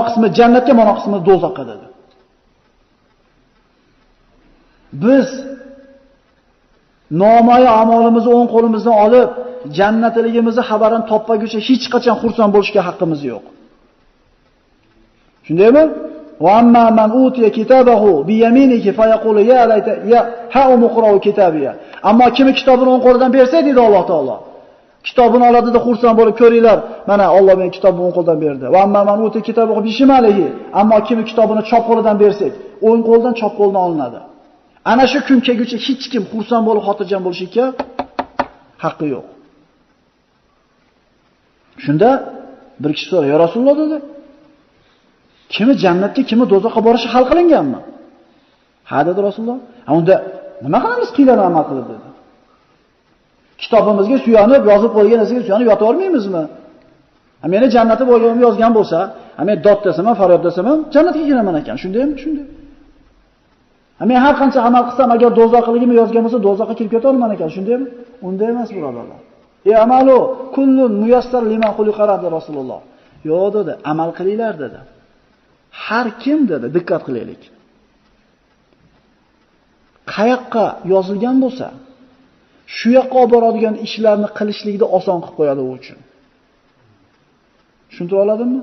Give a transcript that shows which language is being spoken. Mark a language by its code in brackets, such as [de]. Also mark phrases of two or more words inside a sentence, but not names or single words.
[uz] Mana qismi jannatga, mana qismi do'zaxga dedi. biz nomoya amalimizni o'ng qo'limizdan olib, jannatligimizni xabarini topmaguncha hech qachon xursand bo'lishga haqqimiz yo'q. [ar] Shundaymi? وأما من أوتي كتابه بيمينه فيقول يا ليت يا ها أمقرؤ كتابيه. [uz] Ammo kim kitobini o'ng qo'lidan bersa, dedi Alloh taolo. Kitobini oladida xursand bo'lib ko'ringlar. Mana Alloh menga kitobni o'ng qo'ldan berdi. [ar] وأما من أوتي كتابه بشماله. [uz] Ammo kim kitobini chop qo'lidan bersak, o'ng qo'ldan chop qo'ldan olinadi. Ana shu kun kelguncha hech kim xursand bo'lib xotirjam bo'lishga haqqi yo'q. Shunda bir kishi so'radi, "Ya Rasululloh" dedi. "Kimi jannatga, kimi do'zaxga borishi hal qilinganmi?" "Ha" dedi Rasululloh. "Unda nima qilamiz qiylan amal qilib?" dedi. Kitobimizga suyanib, yozib qo'ygan narsaga suyanib yotib olmaymizmi? Meni jannatga bo'lganimni yozgan bo'lsa, men dod desam, faryod desam, jannatga kiraman ekan. Shundaymi? Shunday. Men har qancha amal qilsam, agar do'zaxligimni yozgan bo'lsa, do'zaxga kirib keta olman ekan. Shundaymi? Unday emas, birodarlar. [ar] اعملوا كل ميسر لمن خلق dedi Rasululloh. [uz] Yo'q dedi, amal qilinglar dedi. Har kim dedi, diqqat qilaylik. Qayoqqa yozilgan bo'lsa, shu yoqqa olib boradigan ishlarni qilishlikni oson qilib qo'yadi u uchun. Tushuntira oladimmi?